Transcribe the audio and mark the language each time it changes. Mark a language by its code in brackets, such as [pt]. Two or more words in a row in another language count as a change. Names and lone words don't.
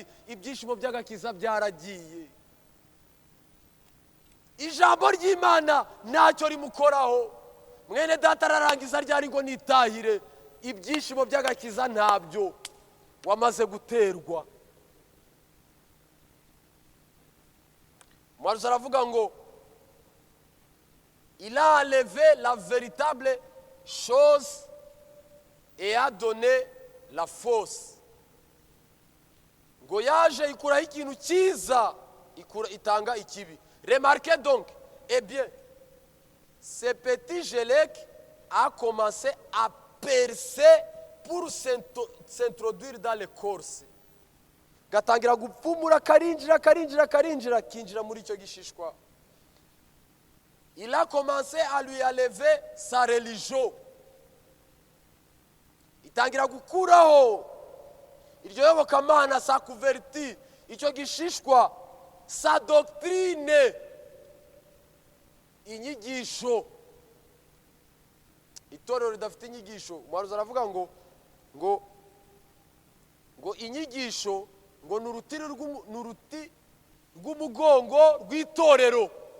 [rw] Ibyishimo by'agakiza byaragiye. Ijambo ry'Imana ntacyo rimukoraho. Mwene data ararangiza ryari ngo nitahire, ibyishimo by'agakiza ntabyo, wamaze guterwa. Umuhanuzi aravuga ngo [fr] il a enlevé la véritable chose et a donné la fausse. [rw] Ngo yaje ikuraho ikintu cyiza itanga ikibi. [fr] Remarquez donc, eh bien, ce petit Gélec a commencé à percer pour s'introduire dans les corses. [rw] Gatangira gupfumura karinjira kinjira muri icyo gishishwa. [fr] Il a commencé à lui enlever sa religion. [rw] Itangira gukuraho iryo yobokamana [fr] sa kuverti [rw] icyo gishishwa [fr] sa doctrine [rw] inyigisho. Itorero ridafite inyigisho, umuhanuzi aravuga ngo inyigisho ngo nuruti rw'umugongo rw'itorero.